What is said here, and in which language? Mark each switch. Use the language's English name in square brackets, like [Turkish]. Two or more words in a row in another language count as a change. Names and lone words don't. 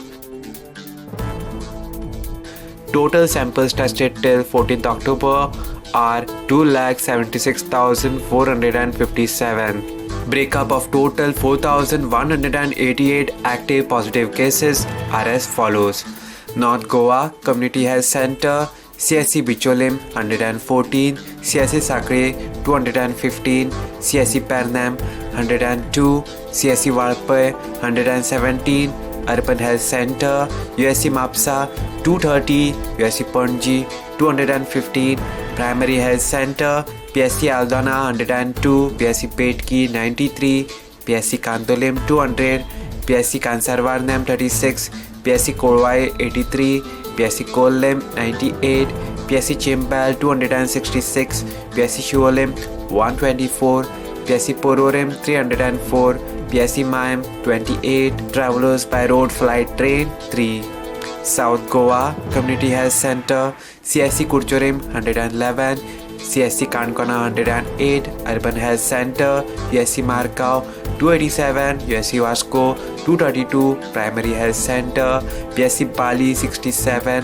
[English] Total samples tested till 14th October are 2,76,457. Breakup of total 4,188 active positive cases are as follows. North Goa Community Health Center, CSC Bicholim 114, CSC Sakre 215, CSC Pernam 102, CSC Valpai 117, Urban Health Center, USC Mapsa 230, USC Panji 215, Primary Health Center, PSC Aldana 102, PSC Petki 93, PSC Kandolim 200, PSC Kansarvarnam 36, PSC Korwai 83, PSC Kolem 98, PSC Chimbal 266, PSC Shuolim 124, PSC Pororem 304, PSC Maim 28, Travelers by Road Flight Train 3. South Goa Community Health Center, CSC Kurchorim 111, CSC Kankona 108, Urban Health Center, USC Markau 287, USC Vasco 232, Primary Health Center, PSC Bali 67,